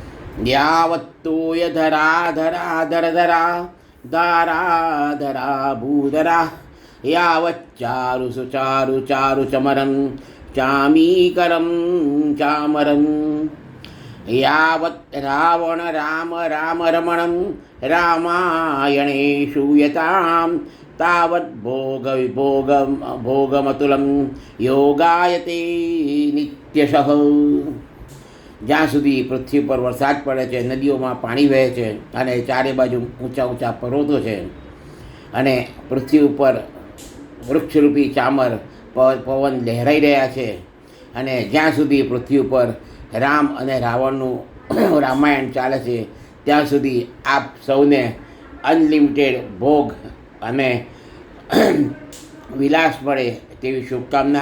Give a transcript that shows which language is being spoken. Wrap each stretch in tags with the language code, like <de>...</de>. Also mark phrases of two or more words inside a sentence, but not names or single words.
<sa>यावत्तोय धरा धरा धर धरा धारा धरा भूधरा यावच्चारु सुचारु चारु चमरं चामीकरं चामरं यावत् रावण राम राम रमणं रामायणे श्रूयतां तावत् भोगमतुलं योगायते नित्यशः।</sa> <gu>જ્યાં સુધી પૃથ્વી પર વરસાદ પડે છે, નદીઓમાં પાણી વહે છે અને ચારે બાજુ ઊંચા ઊંચા પર્વતો છે અને પૃથ્વી ઉપર વૃક્ષરૂપી ચામર પવન લહેરાઈ રહ્યા છે અને જ્યાં સુધી પૃથ્વી ઉપર રામ અને રાવણનું રામાયણ ચાલે છે ત્યાં સુધી આપ સૌને અનલિમિટેડ ભોગ અને વિલાસ મળે તેવી શુભકામના.</gu>